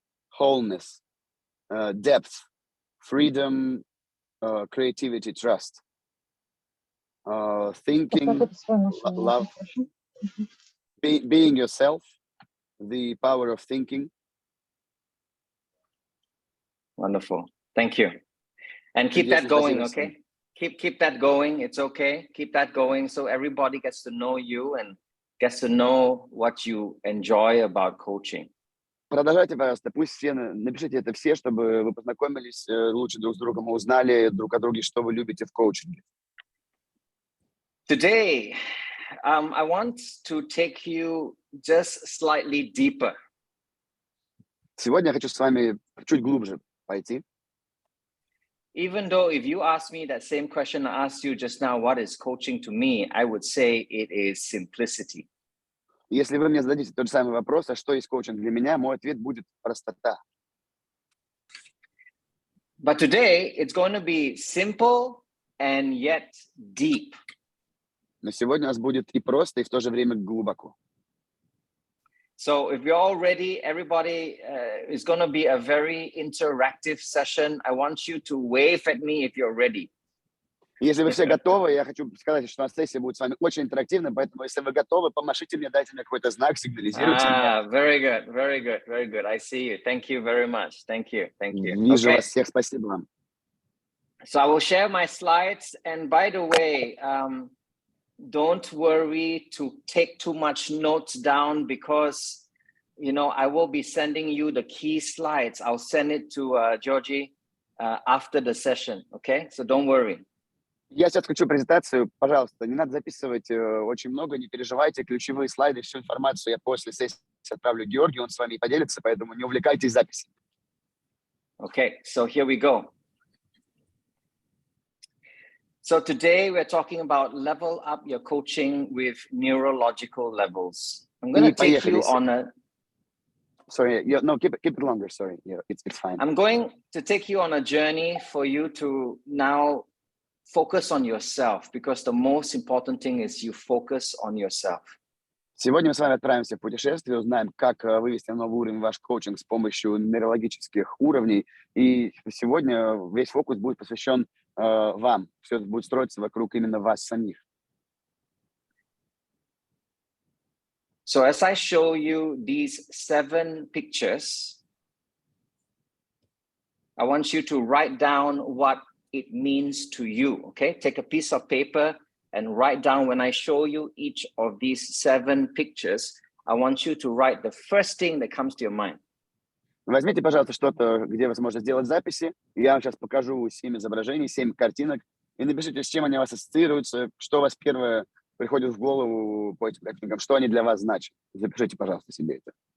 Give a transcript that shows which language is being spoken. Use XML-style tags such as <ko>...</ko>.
<en>wholeness, depth, freedom, creativity, trust, thinking, love, being yourself, the power of thinking. Wonderful. Thank you. And keep that going, okay? Keep that going. It's okay. Keep that going so everybody gets to know you and gets to know what you enjoy about coaching.</en> <ru>Продолжайте, пожалуйста. Пусть все напишите это все, чтобы вы познакомились лучше друг с другом, узнали друг о друге, что вы любите в коучинге.</ru> <en>Today, I want to take you just slightly deeper.</en> <ru>Сегодня я хочу с вами чуть глубже пойти.</ru> <en>Even though if you ask me that same question I asked you just now, what is coaching to me, I would say it is simplicity.</en> <ru>Если вы мне зададите тот же самый вопрос, а что есть коучинг для меня, мой ответ будет простота.</ru> <en>But today, it's going to be simple and yet deep.</en> <ru>Но сегодня у нас будет и просто, и в то же время глубоко.</ru> <en>So if you're all ready, everybody, it's going to be a very interactive session. I want you to wave at me if you're ready.</en> <ru>Если вы все готовы, я хочу сказать, что у нас сессия будет с вами очень интерактивной, поэтому если вы готовы, помашите мне, дайте мне какой-то знак, сигнализируйте мне.</ru> <en>Very good, very good, very good. I see you. Thank you very much. Thank you, thank you.</en> <ru>Вижу вас всех, спасибо вам.</ru> <en>So I will share my slides. And by the way, don't worry to take too much notes down because, you know, I will be sending you the key slides. I'll send it to Georgie after the session, okay? So don't worry.</en> <ru>Я сейчас включу презентацию. Пожалуйста, не надо записывать очень много, не переживайте. Ключевые слайды, всю информацию я после сессии отправлю Георгию, он с вами поделится, поэтому не увлекайтесь записью.</ru> <en>Okay, so here we go. So today we're talking about level up your coaching with neurological levels. I'm going to take you on a... Sorry, no, keep it longer. Sorry, yeah, it's fine. I'm going to take you on a journey for you to now focus on yourself, because the most important thing is you focus on yourself.</en> <ru>Сегодня мы с вами отправимся в путешествие, узнаем, как вывести на новый уровень ваш коучинг с помощью нейрологических уровней. И сегодня весь фокус будет посвящен вам. Все это будет строиться вокруг именно вас самих.</ru> <en>So as I show you these 7 pictures, I want you to write down what it means to you, okay? Take a piece of paper and write down, when I show you each of these 7 pictures, I want you to write the first thing that comes to your mind.</en> <ru>Возьмите, пожалуйста, что-то, где вы сможете сделать записи. Я вам сейчас покажу 7 изображений, 7 картинок. И напишите, с чем они у вас ассоциируются, что у вас первое приходит в голову по этим картинкам, что они для вас значат. Запишите, пожалуйста, себе это.</ru>